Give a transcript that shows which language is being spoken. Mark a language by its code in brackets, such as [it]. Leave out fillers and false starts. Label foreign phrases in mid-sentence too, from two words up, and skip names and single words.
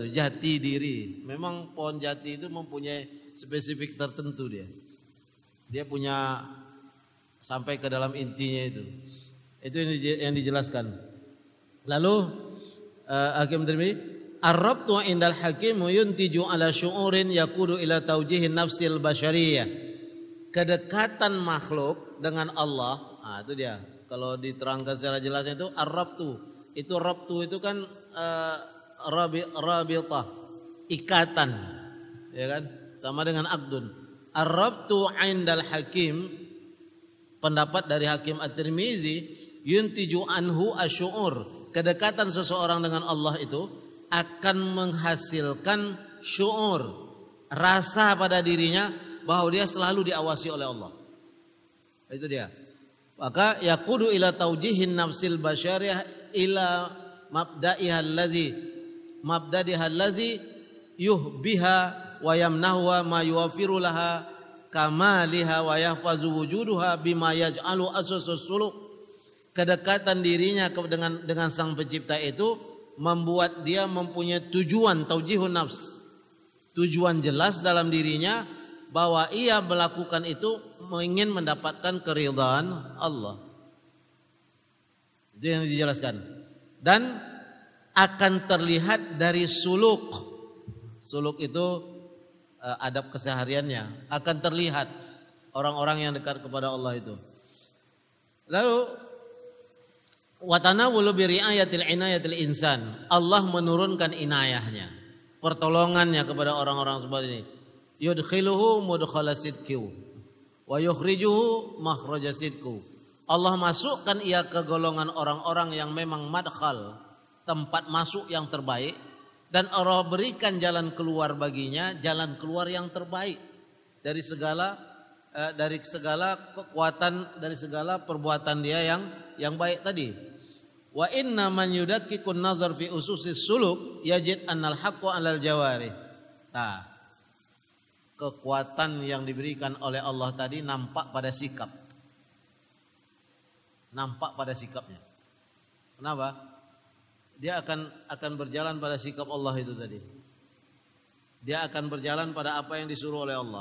[id] Jati diri. Memang pohon jati itu mempunyai spesifik tertentu dia. Dia punya sampai ke dalam intinya itu. Itu yang dijelaskan. Lalu Hakim Tirmidzi, [ar] الربط عند الحكيم ينتج على شعور يقود إلى توجيه النفس البشرية. [id] Kedekatan makhluk dengan Allah, itu dia. Kalau diterangkan secara jelasnya itu ar-rabtu. Itu rabtu itu kan rabitah, ikatan, ya kan? Sama dengan aqdun. [ar] الربط عند الحكيم, [id] pendapat dari Hakim At-Tirmizi, [ar] ينتج عنه الشعور. [id] Kedekatan seseorang dengan Allah itu akan menghasilkan syu'ur, rasa pada dirinya bahwa dia selalu diawasi oleh Allah. Itu dia. [ar] Maka يقود إلى توجيه النفس البشرية إلى مبدئها الذي يحييها ويمنحها ما يوفر لها كمالها ويحفظ وجودها بما يجعل أساس السلوك. [id] Kedekatan dirinya dengan Sang Pencipta itu membuat dia mempunyai tujuan [ar] توجيه النفس, [id] tujuan jelas dalam dirinya bahwa ia melakukan itu ingin mendapatkan keridhaan Allah. Itu yang dijelaskan. Dan akan terlihat dari suluk. Suluk itu adab kesehariannya, akan terlihat orang-orang yang dekat kepada Allah itu. [ar] Lalu وتناول برعاية عناية الإنسان. [id] Allah menurunkan inayahnya, pertolongannya kepada orang-orang seperti ini. [ar] يدخله مدخل صدق ويخرجه مخرج صدق. [id] Allah masukkan ia ke golongan orang-orang yang memang madkhal, tempat masuk yang terbaik, dan Allah berikan jalan keluar baginya, jalan keluar yang terbaik dari segala kekuatan, dari segala perbuatan dia yang baik tadi. [ar] وإن من يدقق النظر في أسس السلوك يجد أن الحق على الجوارح. [id] Nah, kekuatan yang diberikan oleh Allah tadi nampak pada sikap. Nampak pada sikapnya. Kenapa? Dia akan berjalan pada sikap Allah itu tadi. Dia akan berjalan pada apa yang disuruh oleh Allah.